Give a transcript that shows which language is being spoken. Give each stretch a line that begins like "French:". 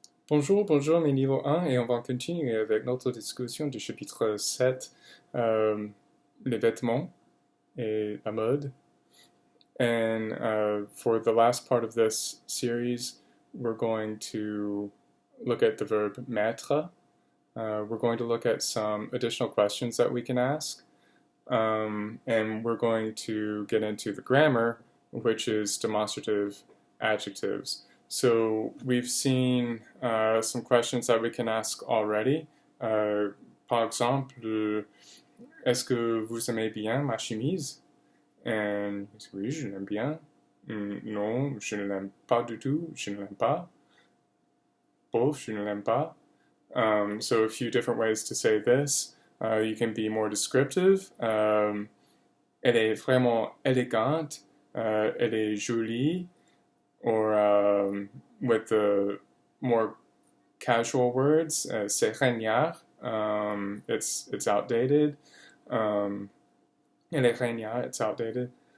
French: Bonjour, bonjour mes niveaux 1 et on va continuer avec notre discussion du chapitre 7, les vêtements et la mode.
English: And for the last part of this series, we're going to look at the verb mettre. We're going to look at some additional questions that we can ask. And we're going to get into the grammar, which is demonstrative adjectives. So we've seen some questions that we can ask already.
French: Par exemple, est-ce que vous aimez bien ma chemise? And oui, je l'aime bien. Non, je ne l'aime pas du tout. Je ne l'aime pas. Both, je ne l'aime pas.
English: So a few different ways to say this. You can be more descriptive.
French: Elle est vraiment élégante. Elle est jolie.
English: Or with the more casual words,
French: c'est génial.
English: It's outdated.
French: Elle est géniale.
English: It's outdated.